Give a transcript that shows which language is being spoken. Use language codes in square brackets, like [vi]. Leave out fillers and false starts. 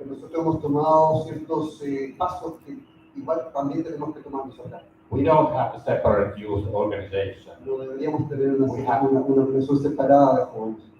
[es] Nosotros hemos tomado ciertos pasos que igual también tenemos que tomarnos acá. [en] We don't have a separate youth organization. [es] No deberíamos tener una organización separada de jóvenes.